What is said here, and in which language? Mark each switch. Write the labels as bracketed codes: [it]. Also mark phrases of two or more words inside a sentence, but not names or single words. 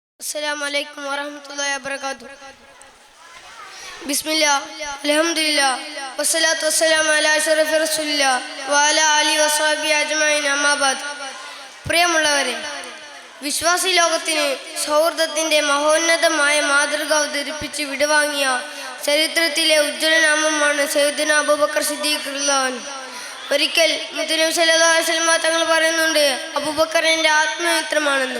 [ar] السلام عليكم ورحمة الله وبركاته. بسم الله، الحمد لله، والصلاة والسلام على أشرف رسول الله وعلى آله وصحبه أجمعين أما بعد. [ml] പ്രിയമുള്ളവരെ, വിശ്വാസി ലോകത്തിന് സൗഹൃദത്തിന്റെ മഹോന്നതമായ മാതൃക അവതരിപ്പിച്ച് വിടവാങ്ങിയ ചരിത്രത്തിലെ ഉജ്ജ്വലനാമമാണ് സയ്യിദുനാ അബൂബക്കർ സിദ്ദീഖ് [ar] رضي الله عنه. [ml] ഒരിക്കൽ മുത്തുനബി [ar] صلى الله عليه وسلم [ml] തങ്ങൾ പറയുന്നുണ്ട്, അബൂബക്കർ എൻ്റെ ആത്മമിത്രമാണെന്ന്.